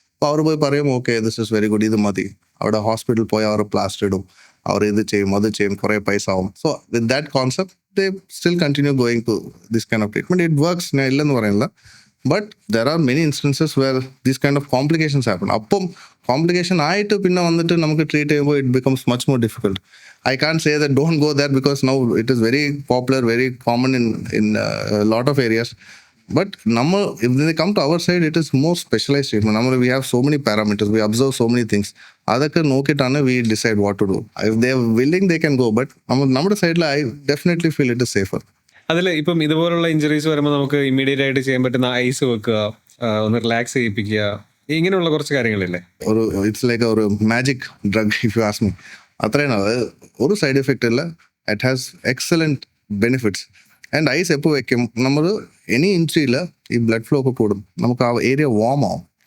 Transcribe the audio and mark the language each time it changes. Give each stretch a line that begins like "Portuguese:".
Malayalam: അപ്പോൾ അവർ പോയി പറയും
English: okay this is very good,
Malayalam: ഇത് മതി. അവിടെ ഹോസ്പിറ്റലിൽ പോയി അവർ പ്ലാസ്റ്റർ ഇടും, അവർ ഇത് ചെയ്യും അത് ചെയ്യും, കുറേ പൈസ ആവും.
English: So with that concept they still continue going to this kind of treatment. It works,
Malayalam: ഞാൻ ഇല്ലെന്ന് പറയുന്നില്ല.
English: But there are many instances where these kind of complications happen.
Malayalam: അപ്പം കോംപ്ലിക്കേഷൻ ആയിട്ട് പിന്നെ വന്നിട്ട് നമുക്ക് ട്രീറ്റ് ചെയ്യുമ്പോൾ
English: It becomes much more difficult. I can't say that don't go there because now it is very popular, very common in a lot of areas. But if they come to our side, it is more specialized treatment. We have so many parameters, we observe so many things.
Malayalam: അതൊക്കെ നോക്കിയിട്ടാണ്
English: we decide what to do. If they are willing, they can go. But
Malayalam: നമ്മുടെ സൈഡിൽ
English: I definitely feel it is safer.
Malayalam: അതിൽ ഇപ്പം ഇതുപോലുള്ള injuries വരുമ്പോൾ നമുക്ക് immediate ആയിട്ട് ചെയ്യാൻ പറ്റുന്ന ഐസ് വെക്കുക, ഒന്ന് റിലാക്സ് ചെയ്യിപ്പിക്കുക, ഇങ്ങനെയുള്ള കുറച്ച് കാര്യങ്ങളില്ലേ?
English: it's like
Malayalam: ഒരു magic drug
English: If you ask me.
Malayalam: അത്രയാണ്. ഒരു സൈഡ് എഫക്റ്റ് ഇല്ല.
English: It has excellent benefits. And
Malayalam: ice എപ്പോൾ വെക്കും, നമ്മൾ എനി ഇഞ്ചുറിയിൽ ഈ ബ്ലഡ് ഫ്ലോ ഒക്കെ കൂടും, നമുക്ക് ആ ഏരിയ വാം ആവും.